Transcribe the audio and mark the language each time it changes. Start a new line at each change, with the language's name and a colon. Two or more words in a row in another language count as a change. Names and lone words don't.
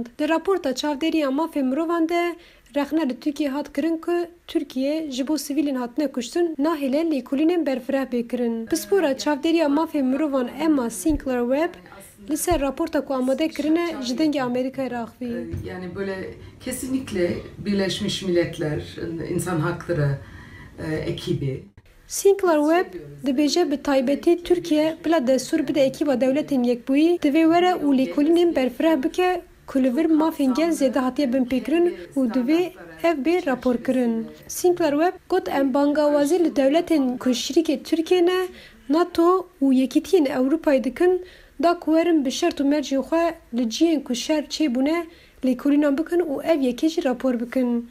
Kurdish: Di raporta çavderiya mafê mirovan de rexne li Tirkiye hat kirin ku Tirkiye ji bo sivîlên hatine kuştin nahêle lêkolînên berfireh bêkirin. Pispora çavderiya mafê mirovan Emma Sinclair Webb li ser raporta ku amade kirine ji dengê Amerîkayê re axivî.
Turkish: Yani böyle kesinlikle Birleşmiş Milletler İnsan Hakları ekibi.
Kurdish: Sinclair Webb dibêje bi taybetî Tirkiye bila destûr bide ekîba dewletên yekbûyî divê were û lêkolînên berfireh bike ku li vir mafên gel zêde hatiye binpêkirin û divê ev bê raporkirin. Sinclair Webb got em bangawazî li dewletên ku şîrîkê Tirkiye ne NATO û Yekîtiyên Ewropayê dikin da ku werin bi şert û mercê xwe li ciyên ku şer çêbûne lêkolînan bikin û ev yekê jî rapor bikin.